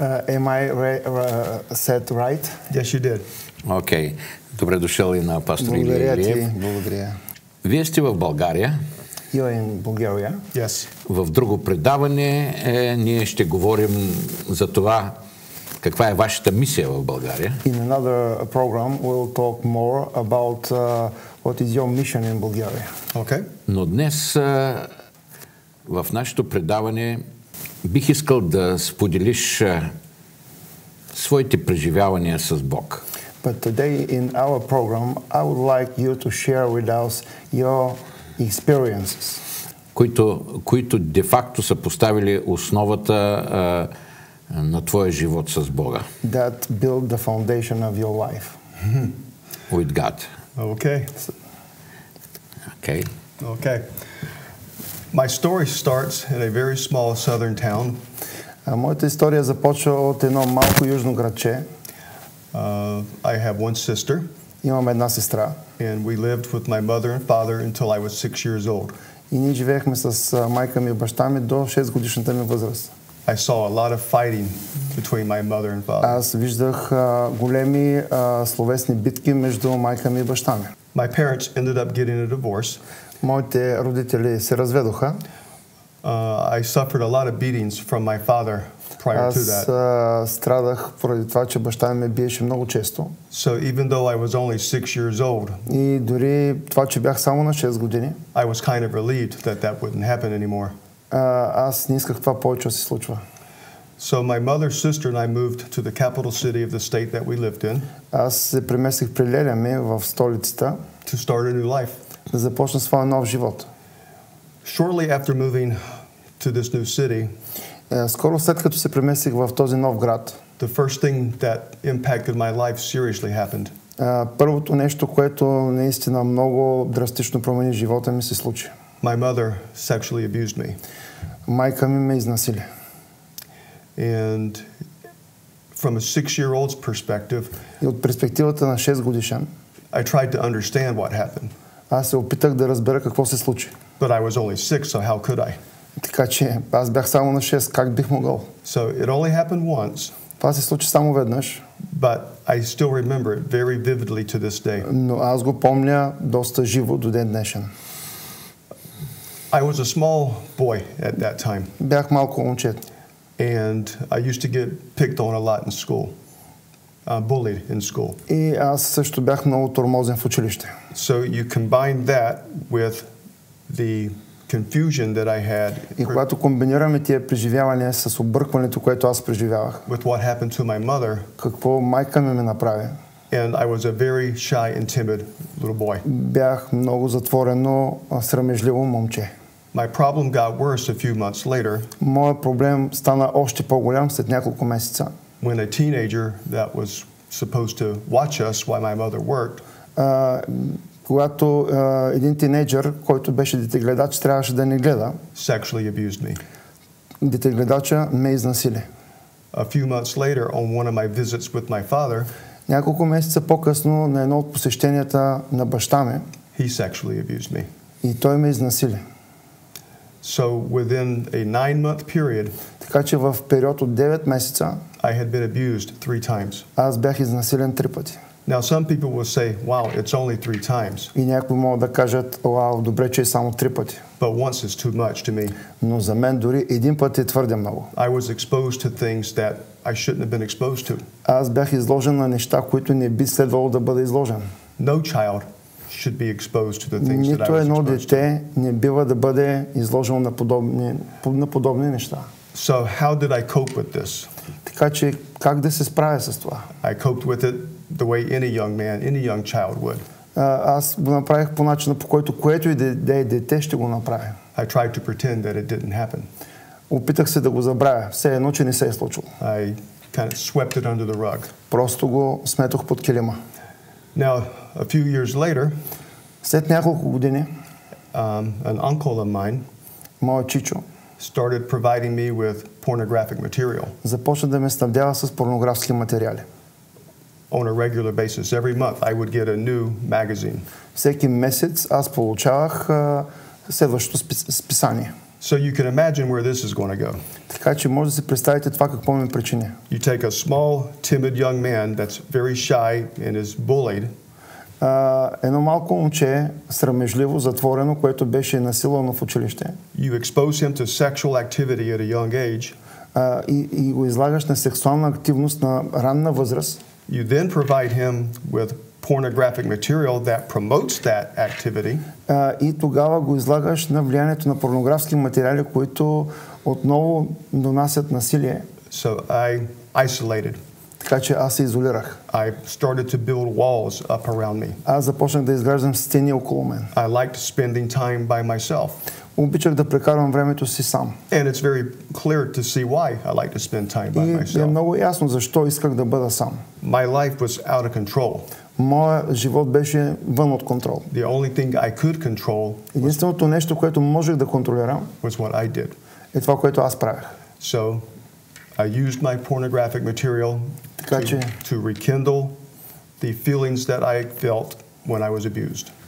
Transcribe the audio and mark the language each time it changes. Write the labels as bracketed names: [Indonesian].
[English] Am I said right? Yes, you did. [Bulgarian] Окей. Добре дошъл и на пастор Илия Илиев. Благодаря. Вие сте в България. [English] You're in Bulgaria? Yes. [Bulgarian] В друго предаване ние ще говорим за това каква е вашата мисия в България. [English] In another program we'll talk more about what is your mission in Bulgaria. Okay. [Bulgarian] Но днес в нашето предаване бих искал да споделиш своите преживявания с Бог. [English] But today in our program I would like you to share with us your experiences, [Bulgarian] които де-факто са поставили основата на твоя живот с Бога. [English] That build the foundation of your life. With God. Okay. Okay. Okay. My story starts in a very small southern town. [Bulgarian] Моята история започва от едно малко южно градче. [English] I have one sister. [Bulgarian] Имам една сестра. [English] And we lived with my mother and father until I was 6 years old. [Bulgarian] И ние живеехме с майка ми и баща ми до 6 годишната ми възраст. [English] I saw a lot of fighting between my mother and father. [Bulgarian] Аз виждах големи словесни битки между майка ми и баща ми. [English] My parents ended up getting a divorce. [Bulgarian] Моите родители се разведоха. [English] I suffered a lot of beatings from my father prior to that. [Bulgarian] Аз страдах поради това, че баща ми ме биеше много често. [English] So even though I was only 6 years old, [Bulgarian] и дори това, че бях само на 6 години, [English] I was kind of relieved that that wouldn't happen anymore. [Bulgarian] Аз не исках това повече да се случва. [English] So my mother's sister and I moved to the capital city of the state that we lived in. [Bulgarian] Аз се преместих при леля ми в столицата. [English] To start a new life. [Bulgarian] Да започна своя нов живот. [English] Shortly after moving to this new city, [Bulgarian] скоро след като се преместих в този нов град, [English] the first thing that impacted my life seriously happened. [Bulgarian] Първото нещо, което наистина много драстично промени живота ми, се случи. [English] My mother sexually abused me. [Bulgarian] Майка ми ме изнасили. [English] And from a 6-year-old's perspective, [Bulgarian] и от перспективата на 6 годишен, [English] I tried to understand what happened. [Bulgarian] Аз се опитах да разбера какво се случи. [English] But I was only 6, so how could I? [Bulgarian] Така че аз бях само на 6, как бих могъл? [English] So it only happened once. [Bulgarian] Това се случи само веднъж. [English] But I still remember it very vividly to this day. [Bulgarian] Но аз го помня доста живо до ден днешен. [English] I was a small boy at that time. [Bulgarian] Бях малко момче. [English] And I used to get picked on a lot in school. Bullied in school. [Bulgarian] И аз също бях много тормозен в училище. [English] So you combine that with the confusion that I had. [Bulgarian] И когато комбинираме тия преживявания с объркването, което аз преживявах. [English] With what happened to my mother. [Bulgarian] Какво майка ми направи. [English] And I was a very shy and timid little boy. [Bulgarian] Бях много затворено, срамежливо момче. [English] My problem got worse a few months later. [Bulgarian] Моят проблем стана още по-голям след няколко месеца. [English] When a teenager that was supposed to watch us while my mother worked, [Bulgarian] когато един тинейджър, който беше детегледач, трябваше да ни гледа, [English] sexually abused me. [Bulgarian] Детегледача ме изнасили. [English] A few months later, on one of my visits with my father, [Bulgarian] няколко месеца по-късно на едно от посещенията на баща ми, [English] he sexually abused me. [Bulgarian] и той ме изнасили. [English] So within a 9-month period, [Bulgarian] така че в период от 9 месеца, [English] I had been abused 3 times. [Bulgarian] аз бях изнасилен 3 пъти. [English] Now some people will say, wow, it's only 3 times. [Bulgarian] И някои могат да кажат, вау, добре, че е само 3 пъти. [English] But once is too much to me. [Bulgarian] Но за мен дори един път е твърде много. [English] I was exposed to things that I shouldn't have been exposed to. [Bulgarian] Аз бях изложен на неща, които не би следвало да бъда изложен. [English] No child should be exposed to the things that I [Bulgarian] Нито [English] was [Bulgarian] едно [English] exposed to. [Bulgarian] дете не бива да бъде изложено на подобни неща. [English] So how did I cope with this? [Bulgarian] Така че как да се справя с това? [English] I coped with it the way any young man, any young child would. [Bulgarian] Аз го направих по начина, по който което и да е дете ще го направя. [English] I tried to pretend that it didn't happen. [Bulgarian] Опитах се да го забравя, все едно, че не се е случило. [English] I kind of swept it under the rug. [Bulgarian] Просто го сметох под килима. [English] Now, a few years later, [Bulgarian] след няколко години, [English] an uncle of mine, [Bulgarian] моят чичо, [English] started providing me with pornographic material. [Bulgarian] Започна да ме снабдява с порнографски материали. [English] On a regular basis, every month I would get a new magazine. [Bulgarian] Всеки месец аз получавах следващото списание. [English] So you can imagine where this is going to go. [Bulgarian] Така че може да си представите това какво ме причини. [English] You take a small, timid young man that's very shy and is bullied. [Bulgarian] Едно малко момче, срамежливо, затворено, което беше насилвано в училище. [English] You expose him to sexual activity at a young age. [Bulgarian] И го излагаш на сексуална активност на ранна възраст. [English] You then provide him with pornographic material that promotes that activity. [Bulgarian] И тогава го излагаш на влиянието на порнографски материали, които отново донасят насилие. [English] So I isolated. [Bulgarian] Така че аз се изолирах. [English] I started to build walls up around me. [Bulgarian] Аз започнах да изграждам стени около мен. [English] I liked spending time by myself. [Bulgarian] Обичах да прекарвам времето си сам. [English] And it's very clear to see why I like to spend time by myself. [Bulgarian] И е много ясно защо исках да бъда сам. [English] My life was out of control. [Bulgarian] Моят живот беше вън от контрол. [English] The only thing I could control [Bulgarian] единственото нещо, което можех да контролирам, [English] was what I did. [Bulgarian] Е това, което аз правех. [English] So I used my pornographic material to rekindle the feelings that I felt when I was abused.